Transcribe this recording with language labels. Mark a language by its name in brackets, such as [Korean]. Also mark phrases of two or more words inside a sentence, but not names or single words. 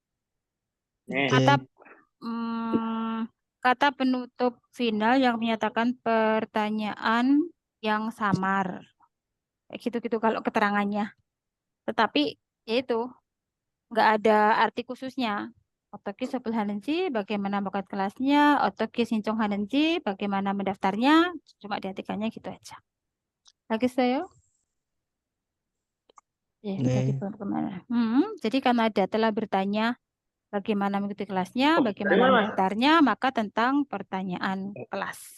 [Indonesian] Kata penutup final yang menyatakan pertanyaan yang samar. Kayak gitu-gitu kalau keterangannya. Tetapi yaitu nggak ada arti khususnya. [Korean] 어떻게 수업을 하는지, [Indonesian] bagaimana buka kelasnya, [Korean] 어떻게 신청하는지, [Indonesian] bagaimana mendaftarnya, cuma diartikannya gitu aja. 알겠어요? Ya, tadi kemana? Jadi karena ada telah bertanya bagaimana mengikuti kelasnya, bagaimana mendaftarnya, maka tentang pertanyaan kelas.